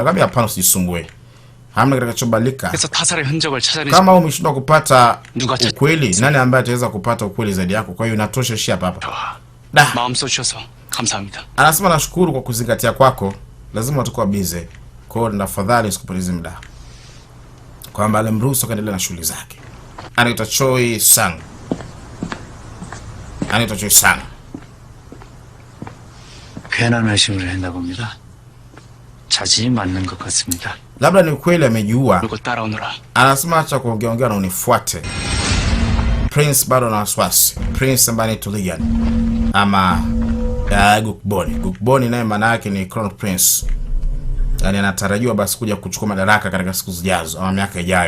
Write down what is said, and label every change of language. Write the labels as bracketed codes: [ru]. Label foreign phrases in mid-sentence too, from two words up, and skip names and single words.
[sw] Akamwambia hapana, usijisumbue. Hamna kitakachobalika. Kama umeshindwa kupata ukweli, nani ambaye ataweza kupata ukweli zaidi yako? Kwa hiyo inatosha shi hapa. Anasema nashukuru kwa kuzingatia kwako, lazima tukua busy. Kwa hiyo tafadhali usikupoteze muda. Kwamba alimruhusu kaendelea na shughuli zake. Anaitwa Choi Sang. [ko] 괜한 의심을 했나 봅니다. 자진이 맞는 것 같습니다. [sw] Labda ni kweli amejiua. [ko] 그걸 따라오느라. [sw] Anasema acha kuongea na unifuate. Prince bado na wasiwasi. Prince ambaye ni Tuligan ama Gukboni naye maana yake ni Crown Prince. yani anatarajiwa basi kuja kuchukua madaraka katika siku zijazo ama miaka ijayo.